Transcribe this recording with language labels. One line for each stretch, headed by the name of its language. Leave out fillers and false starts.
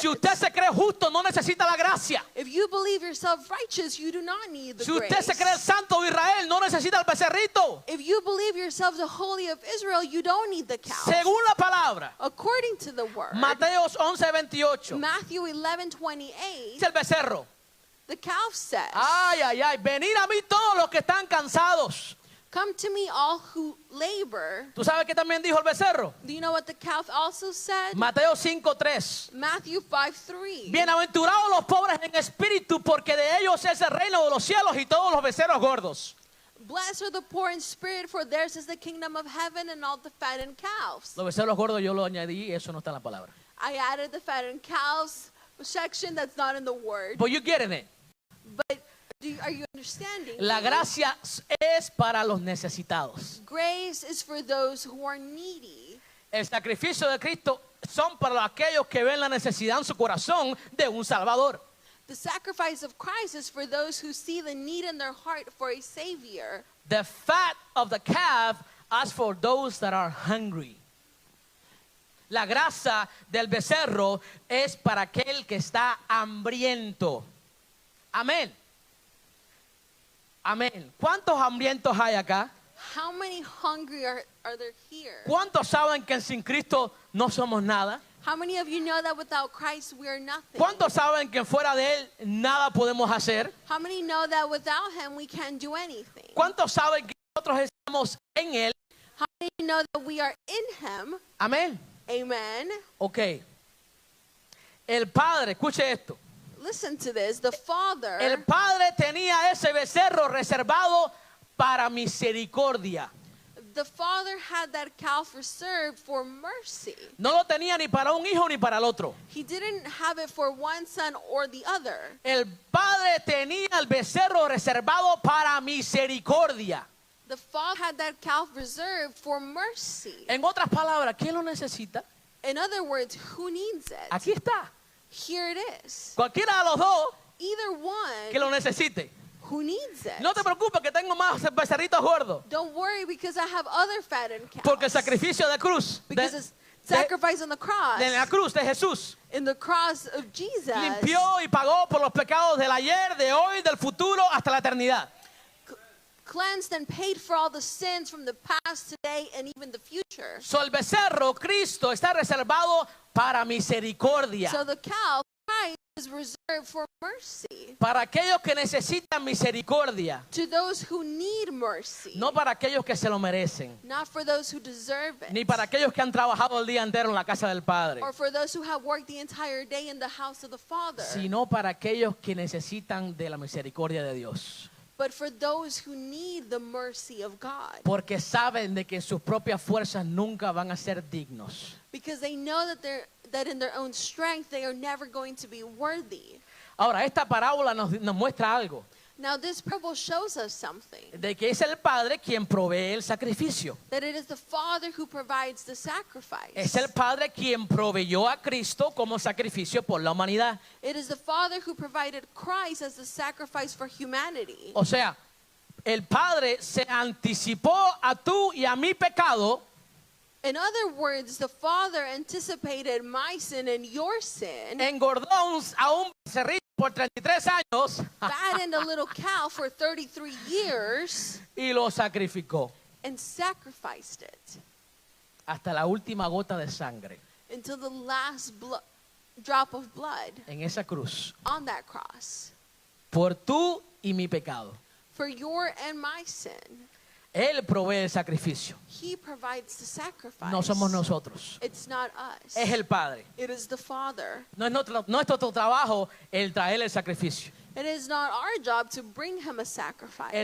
Spanish: Si usted se cree justo, no necesita la gracia.
English: If you believe yourself righteous, you do not need the
Spanish: Si usted
English: grace.
Spanish: se cree el santo de Israel, no necesita el becerrito.
English: If you believe yourself the holy of Israel, you don't need the calf.
Spanish: Según la palabra,
English: According to the word,
Spanish: Mateos 11:28.
English: Matthew 11:28,
Spanish: Dice el becerro.
English: the calf says,
Spanish: Ay, ay, ay, venid a mí todos los que están cansados.
English: Come to me, all who labor.
Spanish: ¿Tú sabes qué también dijo el becerro?
English: Do you know what the calf also said?
Spanish: Mateo 5:3.
English: Matthew 5:3.
Spanish: Bienaventurados los pobres en espíritu, porque de ellos es el reino de los cielos, y todos los becerros gordos.
English: Blessed are the poor in spirit, for theirs is the kingdom of heaven, and all the fattened calves.
Spanish: Los becerros gordos yo lo añadí, eso no está en la palabra.
English: I added the fattened calves section that's not in the word. But you getting it. But are you understanding?
Spanish: La gracia es para los necesitados.
English: Grace is for those who are needy.
Spanish: El sacrificio de Cristo son para aquellos que ven la necesidad en su corazón de un Salvador.
English: The sacrifice of Christ is for those who see the need in their heart for a Savior. The fat of the calf is for those that are hungry.
Spanish: La grasa del becerro es para aquel que está hambriento. Amén. Amén. ¿Cuántos hambrientos hay acá?
English: How many hungry are there here?
Spanish: ¿Cuántos saben que sin Cristo no somos nada?
English: How many of you know that without Christ we are nothing?
Spanish: ¿Cuántos saben que fuera de Él nada podemos hacer?
English: How many know that without Him we can't do anything?
Spanish: ¿Cuántos saben que nosotros estamos en Él?
English: How many know that we are in Him?
Spanish: Amén.
English: Amen.
Spanish: Ok. El Padre, escuche esto.
English: Listen to this. The Father,
Spanish: El Padre tenía ese becerro reservado para misericordia.
English: the Father had that calf reserved for mercy.
Spanish: No lo tenía ni para un hijo ni para el otro.
English: He didn't have it for one son or the other.
Spanish: El Padre tenía el becerro reservado para misericordia.
English: The Father had that calf reserved for mercy.
Spanish: En otras palabras, ¿quién lo necesita?
English: In other words, who needs it?
Spanish: Aquí está.
English: Here it is.
Spanish: Cualquiera de los dos
English: Either one
Spanish: que lo necesite.
English: who needs it.
Spanish: No te preocupes que tengo más becerritos gordos.
English: Don't worry because I have other fattened calves.
Spanish: Porque el sacrificio de cruz,
English: Because it's sacrifice on the cross,
Spanish: de la cruz de Jesús,
English: in the cross of Jesus,
Spanish: limpió y pagó por los pecados del ayer, de hoy, del futuro, hasta la eternidad.
English: cleansed and paid for all the sins from the past, today, and even the future.
Spanish: So el becerro, Cristo, está reservado para misericordia.
English: So the calf, Christ, is reserved for mercy.
Spanish: Para aquellos que necesitan misericordia,
English: To those who need mercy.
Spanish: no para aquellos que se lo merecen,
English: Not for those who deserve it.
Spanish: ni para aquellos que han trabajado el día entero en la casa del Padre,
English: Or for those who have worked the entire day in the house of the Father.
Spanish: sino para aquellos que necesitan de la misericordia de Dios.
English: But for those who need the mercy of God.
Spanish: Porque saben de que sus propias fuerzas nunca van a ser dignos.
English: Because they know that in their own strength they are never going to be worthy.
Spanish: Ahora, esta parábola nos muestra algo,
English: Now this parable shows us something.
Spanish: de que es el Padre quien provee el sacrificio.
English: That it is the Father who provides the sacrifice.
Spanish: Es el Padre quien proveyó a Cristo como sacrificio por la humanidad.
English: It is the Father who provided Christ as the sacrifice for humanity.
Spanish: O sea, el Padre se anticipó a tú y a mi pecado.
English: In other words, the Father anticipated my sin and your sin,
Spanish: Engordó a un becerrito por 33 años
English: fattened a little cow for 33 years,
Spanish: y lo sacrificó
English: and sacrificed it
Spanish: hasta la última gota de sangre
English: until the last drop of blood
Spanish: en esa cruz
English: on that cross
Spanish: por tú y mi pecado.
English: for your and my sin.
Spanish: Él provee el sacrificio.
English: He provides the sacrifice.
Spanish: No somos nosotros.
English: It's not us.
Spanish: Es el Padre.
English: It is the Father.
Spanish: No es nuestro trabajo el traer el sacrificio.
English: It is not our job to bring him a sacrifice.